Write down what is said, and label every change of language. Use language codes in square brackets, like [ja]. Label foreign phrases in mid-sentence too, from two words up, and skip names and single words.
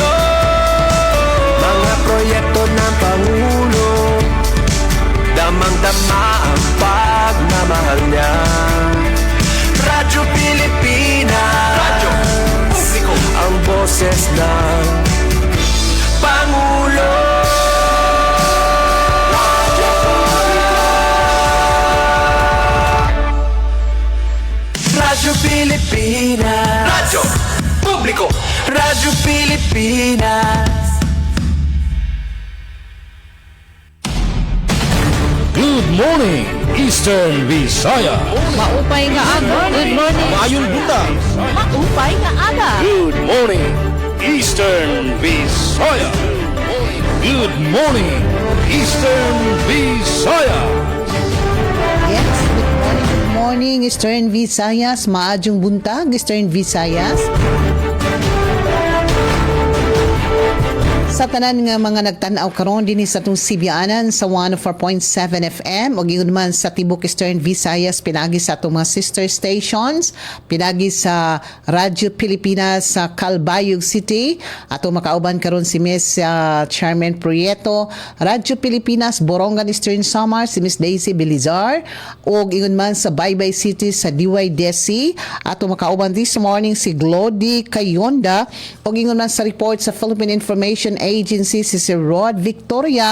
[tl] Mga proyekto ng Pangulo, damang-dama ang pagmamahal niya. Radyo Pilipinas, Radyo Publiko, ang boses ng Pangulo. Radyo Pilipinas, Radyo Publiko, Radyo Pilipinas. [en] Good morning, Eastern Visaya. [war] Maupay nga aga. [en] Good morning. [ceb] Maayong buntag. [war] Maupay nga aga. [en] Good morning, Eastern Visaya. Good morning, Eastern Visaya. Yes, good morning, Eastern Visayas. [ceb] Maadjong buntag, Eastern Visayas. Sa tanan nga mga nagtanaw karon dinhi sa atong Sibianan sa 104.7 FM o gyud man sa Tibok Eastern Visayas pinagi sa atong mga [en] sister stations, [ceb] pinagi sa Radyo Pilipinas sa Calbayog City, ato makauban karon si Miss Chairman Prieto, Radyo Pilipinas Borongan Eastern Samar si Miss Daisy Belizar, o ingon man sa Baybay City sa DYDC, ato makauban [en] this morning [ceb] si Glody Kayonda, o ingon man sa report sa Philippine Information Agency si Sir Rod Victoria.